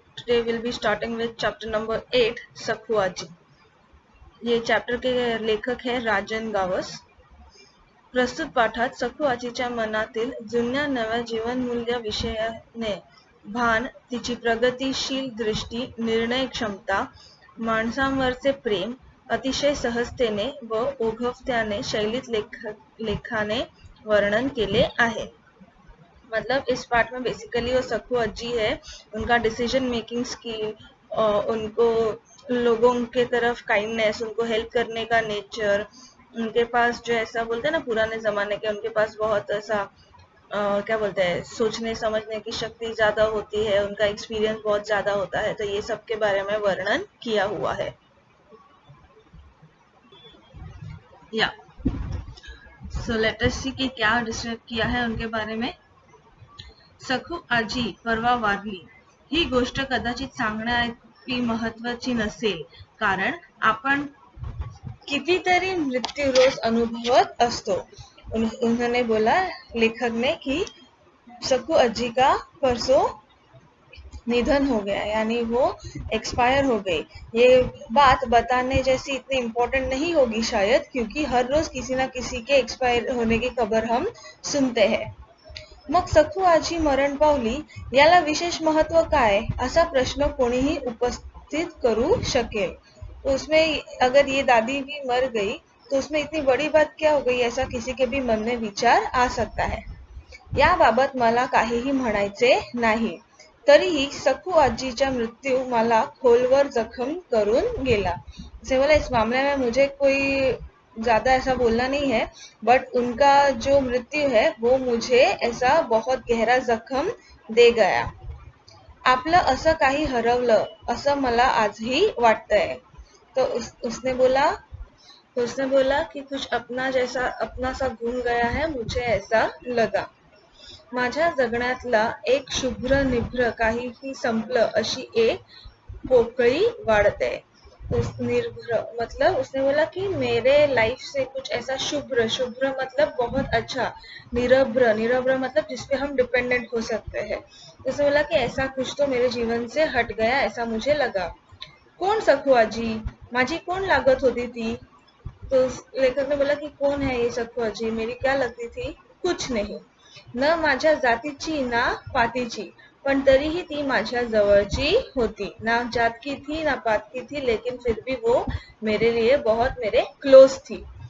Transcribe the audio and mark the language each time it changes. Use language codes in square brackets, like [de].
[en] Today we'll be starting with chapter number 8, [mr] सखुआजी. [hi] ये chapter के लेखक है राजन गावस. [mr] प्रस्तुत पाठात सखुआजीच्या मनातील जुन्या नव्या जीवनमूल्य विषयाने भान, तिची प्रगतिशील दृष्टी, निर्णय क्षमता, माणसांवरचे प्रेम अतिशय सहजतेने व ओघवत्याने शैलीत लेखाने वर्णन केले आहे. [hi] मतलब इस पार्ट में बेसिकली वो सखू अज्जी है, उनका डिसीजन मेकिंग स्किल, उनको लोगों के तरफ काइंडनेस, उनको हेल्प करने का नेचर, उनके पास जो ऐसा बोलते हैं ना पुराने जमाने के, उनके पास बहुत ऐसा क्या बोलते हैं सोचने समझने की शक्ति ज्यादा होती है, उनका एक्सपीरियंस बहुत ज्यादा होता है, तो ये सब के बारे में वर्णन किया हुआ है. या [en] so let us see [hi] कि क्या डिस्क्राइब किया है उनके बारे में. [mr] सखू आजी परवा वारली ही गोष्ट कदाचित सांगण्याइतकी महत्वाची नसेल, कारण आपण कितीतरी मृत्यू रोज अनुभवत असतो. [hi] उन्होंने बोला, लेखक ने, कि सखू अज्जी का परसों निधन हो गया, यानी वो एक्सपायर हो गई. ये बात बताने जैसी इतनी इम्पोर्टेंट नहीं होगी शायद, क्योंकि हर रोज किसी ना किसी के एक्सपायर होने की खबर हम सुनते हैं. [mr] मग सखू आजी मरण पावली याला विशेष महत्व काय, असा प्रश्न कोणीही उपस्थित करू शकेल. [hi] तो उसमें अगर ये दादी भी मर गई तो उसमें इतनी बड़ी बात क्या हो गई, ऐसा किसी के भी मन में विचार आ सकता है. [mr] याबाबत मला काहीही म्हणायचे नाही. तरीही सखू आजीचा मृत्यू मला खोलवर जखम करून गेला. [hi] से बोला, इस मामले में मुझे कोई ज्यादा ऐसा बोलना नहीं है, बट उनका जो मृत्यू है वो मुझे ऐसा बहुत गहरा जखम दे गया. [mr] आपलं असं काही हरवलं असं मला आजही वाटतंय. [hi] तो उसने बोला कि कुछ अपना सा गुम गया है, मुझे ऐसा लगा. [mr] माझ्या जगण्यातला एक शुभ्र निभ्र काहीही संपलं अशी एक पोकळी वाढते. [hi] निर्भ्र मतलब उसने बोला कि मेरे लाइफ से कुछ ऐसा शुभ्र, शुभ्र मतलब बहुत अच्छा, निरभ्र, निरभ्र मतलब जिसपे हम डिपेंडेंट हो सकते हैं. उसने बोला कि ऐसा कुछ तो मेरे जीवन से हट गया, ऐसा मुझे लगा. [mr] कौन सखू आजी, माझी कौन लागत होती थी. [hi] तो लेखक ने बोला कि कौन है ये सखू आजी, मेरी क्या लगती थी. कुछ नहीं, [mr] न माझ्या जातीची ना पातीची, पण तरीही ती माझ्या जवळची होती. [hi] ना जात की थी ना पात की थी, लेकिन फिर भी वो मेरे लिए बहुत मेरे क्लोज थी.